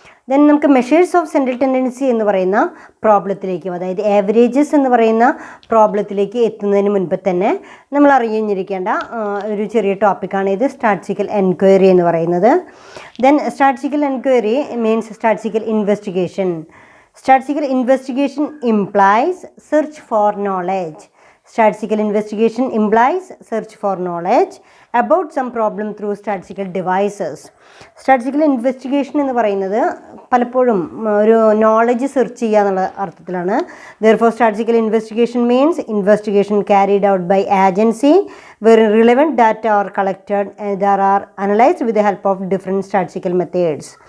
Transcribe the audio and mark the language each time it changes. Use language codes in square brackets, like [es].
[ml] Then നമുക്ക് measures of central tendency എന്ന് പറയുന്ന പ്രോബ്ലത്തിലേക്കും, അതായത് ആവറേജസ് എന്ന് പറയുന്ന പ്രോബ്ലത്തിലേക്ക് എത്തുന്നതിന് മുൻപ് തന്നെ നമ്മൾ അറിഞ്ഞിരിക്കേണ്ട ഒരു ചെറിയ ടോപ്പിക്കാണ് ഇത് സ്റ്റാറ്റിസ്റ്റിക്കൽ എൻക്വയറി എന്ന് പറയുന്നത്. [en] Then statistical enquiry means statistical investigation. Statistical investigation implies search for knowledge. Statistical investigation implies search for knowledge about some problem through statistical devices. [ml] Statistical investigation എന്ന് പറയുന്നത് പലപ്പോഴും ഒരു നോളജ് സെർച്ച് ചെയ്യുക എന്നുള്ള അർത്ഥത്തിലാണ്. [en] Therefore, statistical investigation means investigation carried out by agency where relevant data are collected and they are analyzed with the help of different statistical methods.